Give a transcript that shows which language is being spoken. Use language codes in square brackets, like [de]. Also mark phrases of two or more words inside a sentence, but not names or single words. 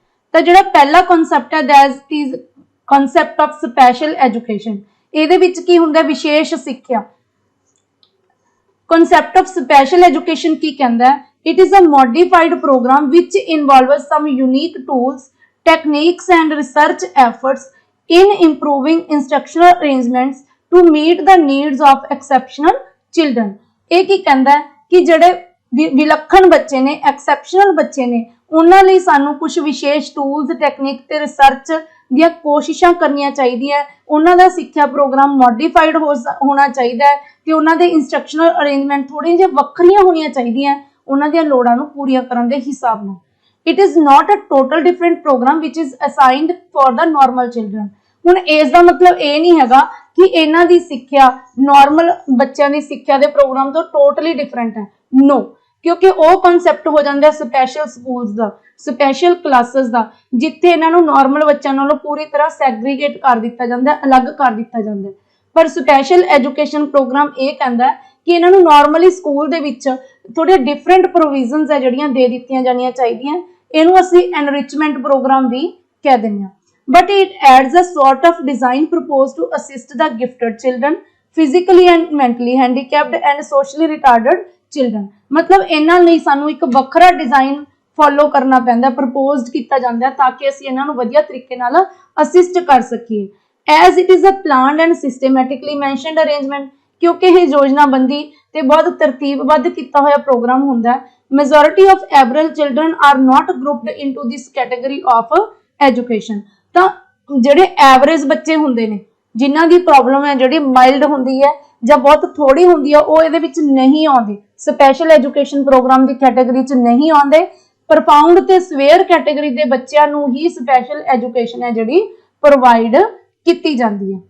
[pa] ਤਾਂ ਜਿਹੜਾ ਪਹਿਲਾ ਕਨਸੈਪਟ ਹੈ [en] that is concept of special education. [pa] ਇਹਦੇ ਵਿੱਚ ਕੀ ਹੁੰਦਾ? ਵਿਸ਼ੇਸ਼ ਸਿੱਖਿਆ। [en] concept of special education [pa] ਕੀ ਕਹਿੰਦਾ ਹੈ? [en] it is a modified program which involves some unique tools, techniques and research efforts in improving instructional arrangements to meet the needs of exceptional children। [pa] ਇਹ ਕੀ ਕਹਿੰਦਾ ਹੈ ਕਿ ਜਿਹੜੇ ਵਿਲੱਖਣ ਬੱਚੇ ਨੇ, ਐਕਸੈਪਸ਼ਨਲ ਬੱਚੇ ਨੇ, ਉਹਨਾਂ ਲਈ ਸਾਨੂੰ ਕੁਝ ਵਿਸ਼ੇਸ਼ [en] tools, technique [pa] ਤੇ ਰਿਸਰਚ ਦੀਆਂ ਕੋਸ਼ਿਸ਼ਾਂ ਕਰਨੀਆਂ ਚਾਹੀਦੀਆਂ। ਉਹਨਾਂ ਦਾ ਸਿੱਖਿਆ ਪ੍ਰੋਗਰਾਮ ਮੋਡੀਫਾਈਡ ਹੋਣਾ ਚਾਹੀਦਾ ਹੈ ਤੇ ਉਹਨਾਂ ਦੇ [en] instructional arrangement [pa] ਥੋੜ੍ਹੀਆਂ ਜਿਹੀਆਂ ਵੱਖਰੀਆਂ ਹੋਣੀਆਂ ਚਾਹੀਦੀਆਂ ਉਹਨਾਂ ਦੀਆਂ ਲੋੜਾਂ ਨੂੰ ਪੂਰੀਆਂ ਕਰਨ ਦੇ ਹਿਸਾਬ ਨਾਲ। [en] It is not a total different program which is assigned for the normal children। [pa] ਹੁਣ ਇਸ ਦਾ ਮਤਲਬ ਇਹ ਨਹੀਂ ਹੈਗਾ ਕਿ ਇਹਨਾਂ ਦੀ ਸਿੱਖਿਆ ਨਾਰਮਲ ਬੱਚਿਆਂ ਦੀ ਸਿੱਖਿਆ ਦੇ ਪ੍ਰੋਗਰਾਮ ਤੋਂ [en] totally different [pa] ਹੈ। ਨੋ, ਕਿਉਂਕਿ ਉਹ ਕਨਸੈਪਟ ਹੋ ਜਾਂਦਾ [en] special schools [pa] ਦਾ, [en] special classes [pa] ਦਾ, ਜਿੱਥੇ ਇਹਨਾਂ ਨੂੰ ਨਾਰਮਲ ਬੱਚਿਆਂ ਨਾਲੋਂ ਪੂਰੀ ਤਰ੍ਹਾਂ ਸੈਗਰੀਗੇਟ ਕਰ ਦਿੱਤਾ ਜਾਂਦਾ, ਅਲੱਗ ਕਰ ਦਿੱਤਾ ਜਾਂਦਾ। ਪਰ [en] special education program [pa] ਇਹ ਕਹਿੰਦਾ ਕਿ ਇਹਨਾਂ ਨੂੰ [en] normally school [pa] ਦੇ ਵਿੱਚ ਥੋੜੇ [en] different provisions [pa] ਹੈ ਜਿਹੜੀਆਂ ਦੇ ਦਿੱਤੀਆਂ ਜਾਣੀਆਂ ਚਾਹੀਦੀਆਂ। ਇਹਨੂੰ ਅਸੀਂ [en] enrichment program [pa] ਵੀ ਕਹਿ ਦਿੰਦੇ ਹਾਂ। [en] But it adds a sort of design proposed to assist the gifted children, physically and mentally handicapped and socially retarded children। [pa] मतलब ਇਹਨਾਂ ਲਈ ਸਾਨੂੰ ਇੱਕ ਵੱਖਰਾ [en] design follow [pa] ਕਰਨਾ ਪੈਂਦਾ, ਪ੍ਰਪੋਜ਼ਡ ਕੀਤਾ ਜਾਂਦਾ ਤਾਂ ਕਿ ਅਸੀਂ ਇਹਨਾਂ ਨੂੰ ਵਧੀਆ ਤਰੀਕੇ ਨਾਲ ਅਸਿਸਟ ਕਰ ਸਕੀਏ। [en] As it is a planned and systematically mentioned arrangement, [pa] ਕਿਉਂਕਿ ਇਹ ਯੋਜਨਾਬੰਦੀ ਤੇ ਬਹੁਤ ਤਰਤੀਬਬੱਧ ਕੀਤਾ ਹੋਇਆ ਪ੍ਰੋਗਰਾਮ ਹੁੰਦਾ ਹੈ। [en] Majority of able children are not grouped into this category of education। [pa] ਤਾਂ ਜਿਹੜੇ ਐਵਰੇਜ ਬੱਚੇ ਹੁੰਦੇ ਨੇ, ਜਿਨ੍ਹਾਂ ਦੀ ਪ੍ਰੋਬਲਮ ਹੈ ਜਿਹੜੀ ਮਾਈਲਡ ਹੁੰਦੀ ਹੈ ਜਾਂ ਬਹੁਤ ਥੋੜੀ ਹੁੰਦੀ ਹੈ, ਉਹ ਇਹਦੇ ਵਿੱਚ ਨਹੀਂ ਆਉਂਦੇ, [en] special education program [pa] ਦੀ ਕੈਟਾਗਰੀ 'ਚ ਨਹੀਂ ਆਉਂਦੇ। ਪ੍ਰੋਫਾਊਂਡ ਤੇ [en] severe category [pa] ਦੇ ਬੱਚਿਆਂ ਨੂੰ ਹੀ [en] special education [pa] ਹੈ ਜਿਹੜੀ ਪ੍ਰੋਵਾਈਡ ਕੀਤੀ ਜਾਂਦੀ ਹੈ।